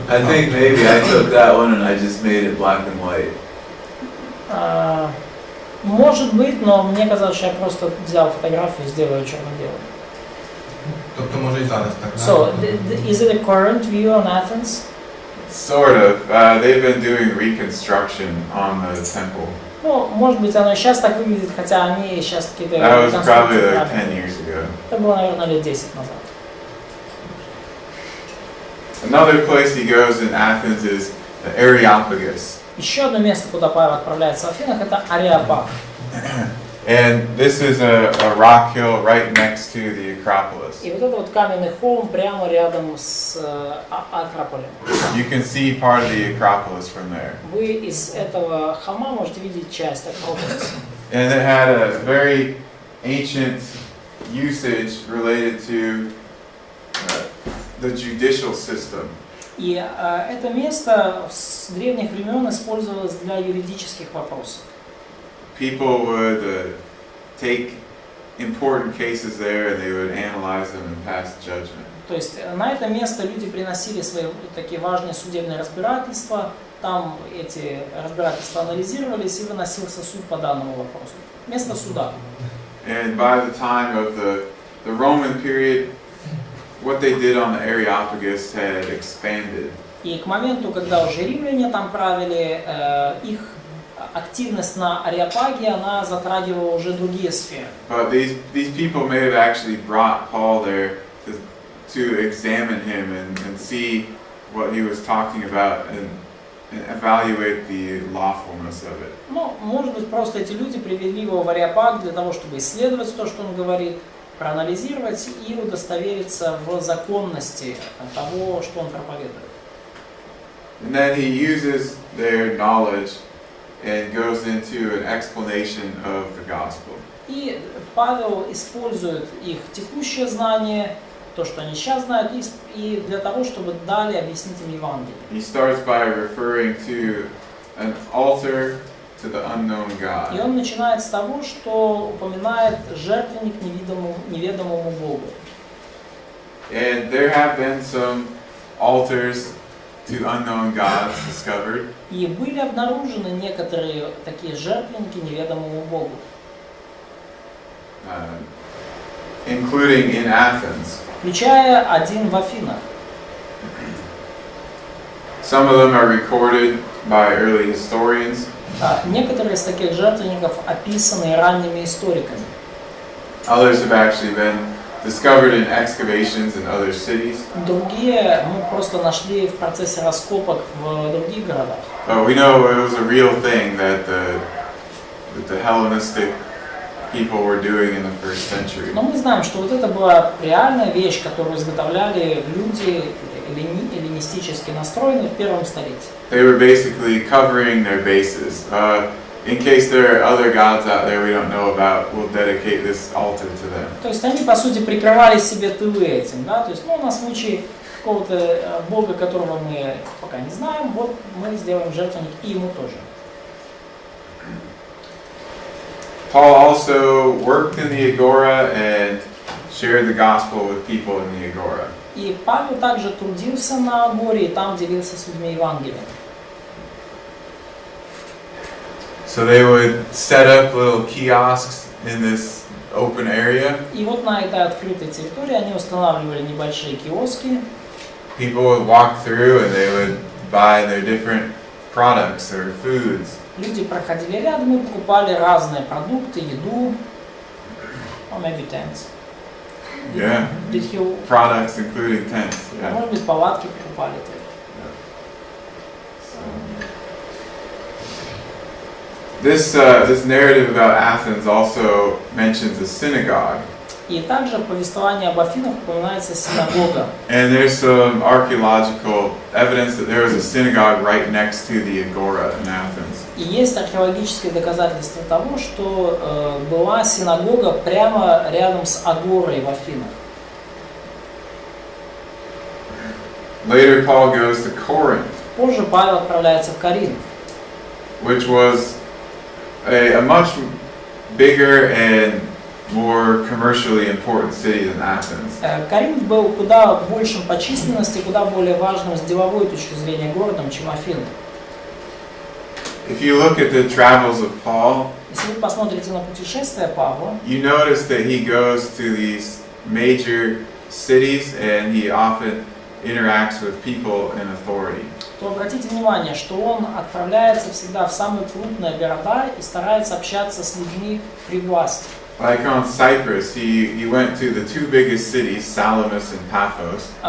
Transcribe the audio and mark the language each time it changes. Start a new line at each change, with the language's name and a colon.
English: I think maybe I took that one and I just made it black and white.
Russian: Может быть, но мне казалось, что я просто взял фотографию и сделал ее черно-белой.
Ukrainian: Тобто може і зараз так,
English: So, is it a current view on Athens? sort of. They've been doing reconstruction on the temple.
Russian: Ну, может быть, оно и сейчас так выглядит, хотя они сейчас какие-то...
English: That was probably
Russian: реконструкции
English: like
Russian: храмов.
English: 10 years ago.
Russian: Это было, наверное, лет 10 назад.
English: Another place he goes in Athens is the Areopagus.
Russian: Еще одно место, куда Павел отправляется в Афинах, это Ареопаг.
English: And this is a rock hill right next to the Acropolis.
Russian: И вот это вот каменный холм прямо рядом с Акрополем.
English: You can see part of the Acropolis from there.
Russian: Вы из этого холма можете видеть часть Акрополиса.
English: And it had a very ancient usage related to the judicial system.
Russian: И это место с древних времен использовалось для юридических вопросов.
English: People would take important cases there and they would analyze them and pass judgment.
Russian: То есть на это место люди приносили свои такие важные судебные разбирательства, там эти разбирательства анализировались и выносился суд по данному вопросу. Место суда.
English: And by the time of the Roman period, what they did on the Areopagus had expanded.
Russian: И к моменту, когда уже римляне там правили, их активность на Ареопаге, она затрагивала уже другие сферы.
English: But these people may have actually brought Paul there to examine him and see what he was talking about and evaluate the lawfulness of it.
Russian: Ну, может быть, просто эти люди привели его в Ареопаг для того, чтобы исследовать то, что он говорит, проанализировать и удостовериться в законности того, что он проповедует.
English: And then he uses their knowledge and goes into an explanation of the gospel.
Russian: И Павел использует их текущее знание, то, что они сейчас знают, и для того, чтобы далее объяснить им Евангелие.
English: He starts by referring to an altar to the unknown
Russian: И
English: God.
Russian: он начинает с того, что упоминает жертвенник неведомому Богу.
English: And there have been some altars to unknown gods discovered.
Russian: И были обнаружены некоторые такие жертвенники неведомому Богу,
English: Including in Athens.
Russian: включая один в Афинах.
English: Some of them are recorded by early historians.
Russian: Некоторые из таких жертвенников описаны ранними историками.
English: Others have actually been discovered in excavations in other cities.
Russian: Другие мы просто нашли в процессе раскопок в других городах.
English: But we know it was a real thing that the Hellenistic people were doing in the first century.
Russian: Но мы знаем, что вот это была реальная вещь, которую изготовляли люди эллинистически настроенные в первом столетии.
English: They were basically covering their bases. In case there are other gods out there we don't know about, we'll dedicate this altar to them.
Russian: То есть они, по сути, прикрывали себе тылы этим, да? То есть, на случай какого-то бога, которого мы пока не знаем, вот мы сделаем жертвенник и ему тоже.
English: Paul also worked in the Agora and shared the gospel with people in the Agora.
Russian: И Павел также трудился на Агоре и там делился с людьми Евангелием.
English: So they would set up little kiosks in this open area.
Russian: И вот на этой открытой территории они устанавливали небольшие киоски.
English: People would walk through and they would buy their different products or foods.
Russian: Люди проходили рядом и покупали разные продукты, еду.
English: Or maybe tents. Yeah. Did he... Products including tents. Yeah.
Russian: Может быть, палатки покупали тоже.
English: This narrative about Athens also mentions a synagogue.
Russian: И также в повествовании об Афинах упоминается синагога.
English: And there's some archaeological evidence that there was a synagogue right next to the Agora in Athens.
Russian: И есть археологические доказательства того, что была синагога прямо рядом с Агорой в Афинах.
English: Later Paul goes to Corinth,
Russian: Позже Павел отправляется в Коринф,
English: which was a much bigger and more commercially important city than Athens.
Russian: Коринф был куда большим по численности, куда более важным с деловой точки зрения городом, чем Афины.
English: If you look at the travels of Paul,
Russian: Если вы посмотрите на путешествия Павла,
English: you notice that he goes to these major cities and he often interacts with people in authority.
Russian: то обратите внимание, что он отправляется всегда в самые крупные города и старается общаться с людьми при власти.
English: Like on Cyprus, he went to the two biggest cities, Salamis and Paphos.